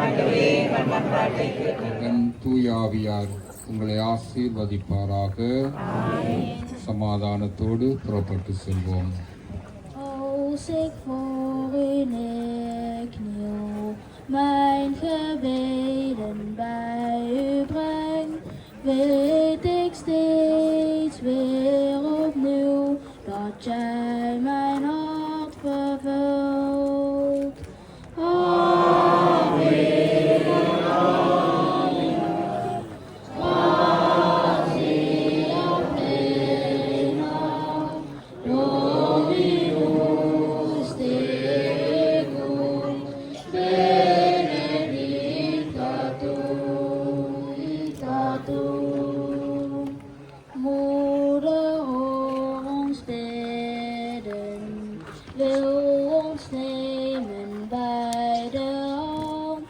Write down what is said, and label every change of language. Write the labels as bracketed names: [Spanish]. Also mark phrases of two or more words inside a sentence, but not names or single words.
[Tamil] தூயாவியார் உங்களை ஆசீர்வதிப்பாராக. சமாதானத்தோடு புறப்பட்டு செல்வோம். [Dutch] Mijn gebeden bij u breng, weet ik steeds weer opnieuw dat jij mijn hart vervult. [Latin] Amen, amen, gratia plena, Dominus tecum, benedictatum, [Dutch] Moeder, hoor ons bidden, wil ons nemen bij de hand.